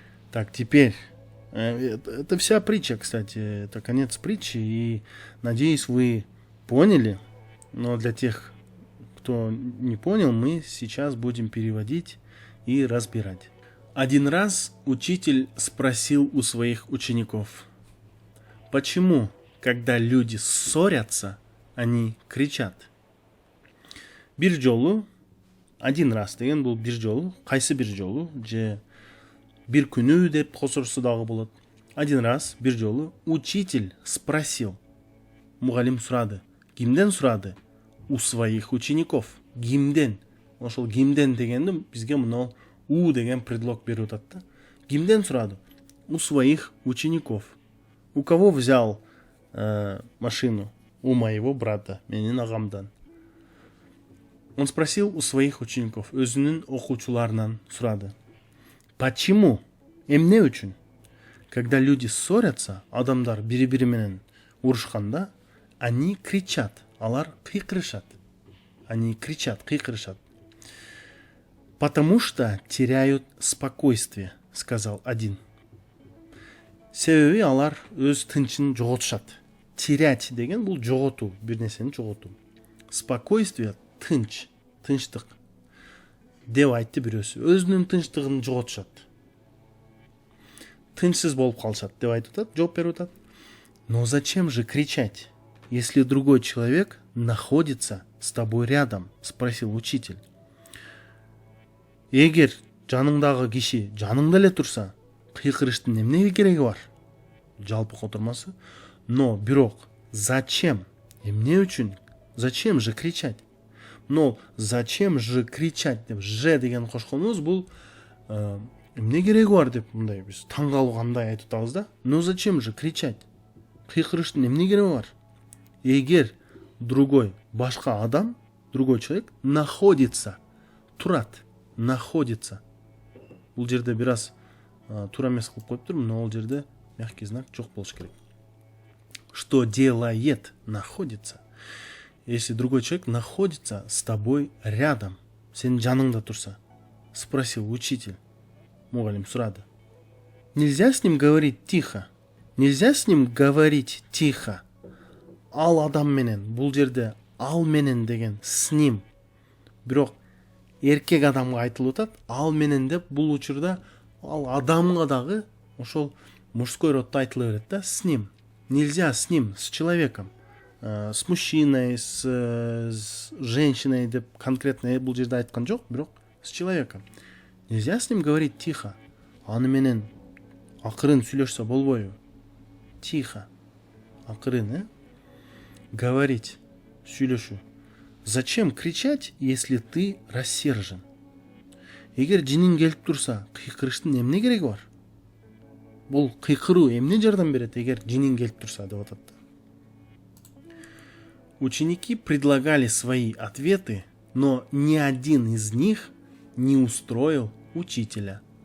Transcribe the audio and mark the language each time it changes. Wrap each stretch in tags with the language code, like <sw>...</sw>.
<ru>Так, теперь, это вся притча, кстати, это конец притчи, и надеюсь, вы поняли, но для тех, кто не понял, мы сейчас будем переводить и разбирать. Один раз учитель спросил у своих учеников, почему, когда люди ссорятся, они кричат?</ru> <ky>Бир жолу,</ky> <ru>один раз</ru> <ky>деген бұл бир жолу, қайсы бир жолу, же бир күнү деп кошорсо дагы болот.</ky> <ru>Один раз,</ru> <ky>бир жолу,</ky> <ru>учитель спросил.</ru> <ky>Мугалим сурады. Кимден сурады?</ky> <ru>У своих учеников.</ru> <ky>Кимден? Ошол кимден дегенди бизге мына у деген предлог берип атат да. Кимден сурады?</ky> <ru>У своих учеников. У кого взял машину? У моего брата,</ru> <ky>менин агамдан.</ky> <ru>Он спросил у своих учеников,</ru> <ky>өзүнүн окуучуларынан сурады.</ky> <ru>Почему?</ru> <ky>Эмне үчүн?</ky> <ru>Когда люди ссорятся,</ru> <ky>адамдар бири-бири менен урушканда,</ky> <ru>они кричат,</ru> <ky>алар кыйкырышат.</ky> <ru>Они кричат,</ru> <ky>кыйкырышат.</ky> <ru>Потому что теряют спокойствие, сказал один.</ru> <ky>Себеби алар өз тынчын жоготушат.</ky> <ru>Терять</ru> <ky>деген бул жоготуу, бир нерсени жоготуу.</ky> <ru>Спокойствие</ru> <ky>тынч, тынчтык деп айтты бирөөсү. Өзүнүн тынчтыгын жоготушат. Тынчсыз болуп калышат деп айтып атат, жооп берип атат.</ky> <ru>Но зачем же кричать, если другой человек находится с тобой рядом? Спросил учитель.</ru> <ky>Эгер жаныңдагы киши жаныңда эле турса, кыйкырыштын эмнеге кереги бар? Жалпы котурмасы.</ky> <ru>Но бирок зачем?</ru> <ky>Эмне үчүн?</ky> <ru>Зачем же кричать? Но зачем же кричать</ru> <ky>деп ж деген кошконубуз бул эмне кереги бар деп мындай биз таң калгандай айтып атабыз да.</ky> <ru>Но зачем же кричать?</ru> <ky>Кыйкырыштын эмне кереги бар? Эгер</ky> <ru>другой,</ru> <ky>башка адам,</ky> <ru>другой человек находится,</ru> <ky>турат,</ky> <ru>находится.</ru> <ky>Бул жерде бир аз туура эмес кылып коюптур, но ал жерде мягкий знак жок болуш керек.</ky> <ru>Что делает? Находится. Если другой человек находится с тобой рядом,</ru> <ky>сен жаныңда турса,</ky> <ru>спросил учитель.</ru> <ky>Мугалим сурады.</ky> <ru>Нельзя с ним говорить тихо. Нельзя с ним говорить тихо.</ru> <ky>ал адам менен, бул жерде ал менен деген</ky> <ru>с ним,</ru> <ky>бирок эркек адамга айтылып атат, ал менен деп. Бул учурда ал адамга дагы ошол мужской роддо айтыла берет да,</ky> <ru>с ним. Нельзя с ним, с человеком, с мужчиной, с женщиной</ru> <ky>деп конкретно бул жерде айткан жок, бирок</ky> <ru>с человеком. Нельзя с ним говорить тихо.</ru> <ky>Аны менен акырын сүйлөшсө болбойбу?</ky> <ru>Тихо,</ru> <ky>акырын,</ky> <ru>говорить,</ru> <ky>сүйлөшүү.</ky> <ru>Зачем кричать, если ты рассержен?</ru> <ky>Эгер жинин келип турса, кыйкырыштын эмне кереги бар? Бул кыйкыруу эмне жардам берет эгер жинин келип турса деп атат.</ky> <ru>Ученики предлагали свои ответы, но ни один из них не устроил учителя.</ru>